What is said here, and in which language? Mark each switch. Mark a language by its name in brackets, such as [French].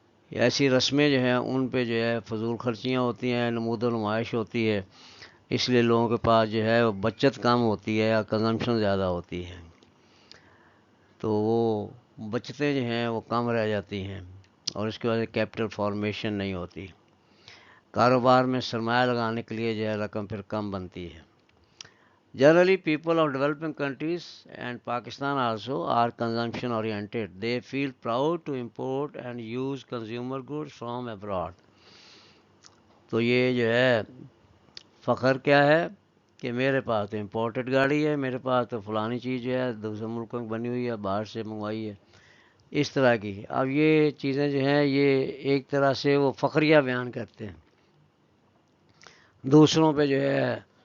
[Urdu] ایسی رسمیں جو ہیں ان پہ جو ہے فضول خرچیاں ہوتی ہیں، نمود و نمائش ہوتی ہے، اس لیے لوگوں کے پاس جو ہے وہ بچت کم ہوتی ہے یا کنزمپشن زیادہ ہوتی ہے، تو وہ بچتیں جو ہیں وہ کم رہ جاتی ہیں اور اس کی وجہ سے کیپٹل فارمیشن نہیں ہوتی، کاروبار میں سرمایہ لگانے کے لیے جو ہے رقم پھر کم بنتی ہے۔ [English] Generally, people of developing countries and Pakistan also are consumption oriented. They feel proud to import and use consumer goods from abroad. [Urdu] تو یہ جو ہے فخر کیا ہے کہ میرے پاس تو امپورٹڈ گاڑی ہے، میرے پاس تو فلانی چیز جو ہے دوسرے ملکوں میں بنی ہوئی ہے، باہر سے منگوائی ہے، اس طرح کی۔ اب یہ چیزیں جو ہیں یہ ایک طرح سے وہ فخریہ بیان کرتے ہیں، دوسروں پہ جو ہے